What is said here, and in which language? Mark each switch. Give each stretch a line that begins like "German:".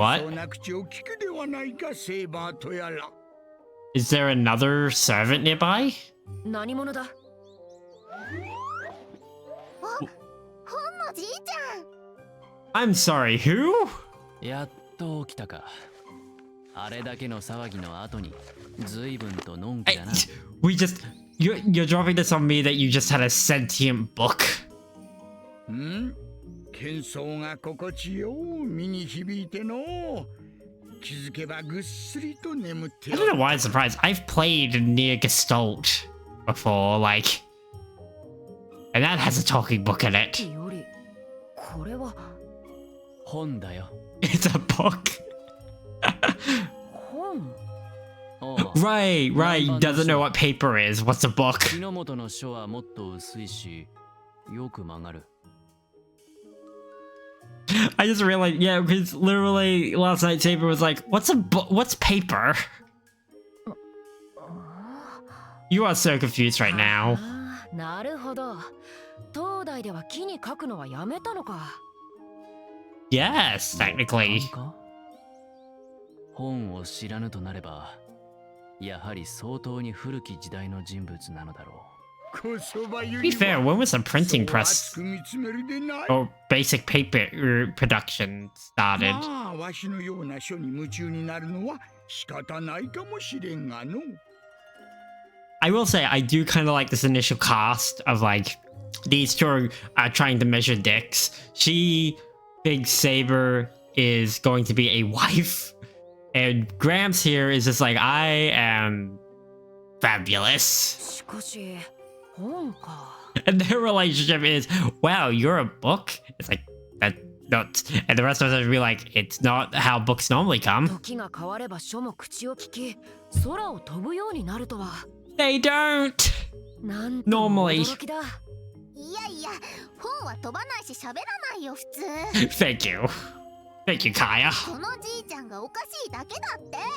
Japanese: 大層な口を聞くではないか、セイバーとやら。
English: Is there another servant nearby?
Japanese: 何者だ？本のじいちゃん。
English: I'm sorry, who?
Japanese: やっと起きたか。あれだけの騒ぎの後に随分とのんきだな。
English: You're dropping this on me that you just had a sentient book.
Japanese: 喧騒が心地よう身に響いての。気づけばぐっすりと眠って
English: I don't know why I'm surprised. I've played near Gestalt before, like, and that has a talking book in it.
Japanese: よりこれは本だよ。
English: It's a book.
Japanese: 本。
English: Right. He doesn't know what paper is. What's a book?
Japanese: 木の元の書はもっと薄いし、よく曲がる。
English: I just realized, yeah, because literally last night Saber was like, "What's a book? What's paper?" You are so confused right now.
Japanese: なるほど。東大では木に書くのはやめたのか。
English: Yes, technically.
Japanese: 本を知らぬとなれば、やはり相当に古き時代の人物なのだろう。
English: To be fair, when was the printing press or basic paper production started?
Japanese: まあ、わしのような書に夢中になるのは仕方ないかもしれんがの。
English: I will say I do kind of like this initial cast of like these two are trying to measure dicks. She thinks Saber is going to be a wife, and Gramps here is just like, I am fabulous.
Japanese: しかし本か。
English: And their relationship is, wow, you're a book? It's like, that not. And the rest of us would be like, it's not how books normally come.
Japanese: 時が変われば書も口を聞き、空を飛ぶようになるとは。
English: They don't!
Japanese: なんとも
English: Normally.
Japanese: 驚きだ。いやいや、本は飛ばないし喋らないよ普通。
English: Thank you. Thank you, Kaya.
Japanese: このじいちゃんがおかしいだけだって。